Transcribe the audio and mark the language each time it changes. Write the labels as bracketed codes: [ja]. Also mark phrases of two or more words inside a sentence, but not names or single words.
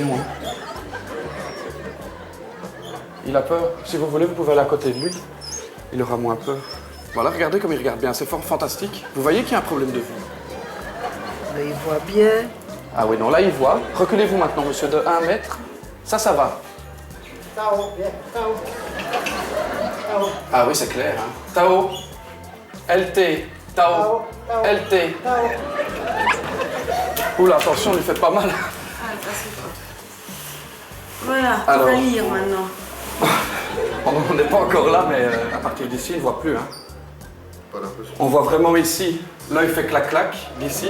[fr] Hein. Il a peur. Si vous voulez, vous pouvez aller à côté de lui. Il aura moins peur. Voilà, regardez comme il regarde bien. C'est fort fantastique. Vous voyez qu'il y a un problème de vue. Mais il voit bien. Ah oui, non, là, il voit. Reculez-vous maintenant, monsieur, de 1 mètre. Ça va. Tao, viens, Tao. Tao. Ah oui, c'est clair. Hein. Tao. LT. Tao. LT. Oula, attention, ne lui faites pas mal. Ah, ça c'est pas. Voilà, tu Alors. vas lire maintenant. On n'est pas encore là, mais à partir d'ici, il ne voit plus. Hein. Pas l'impression. On voit vraiment ici, l'œil fait clac-clac, d'ici.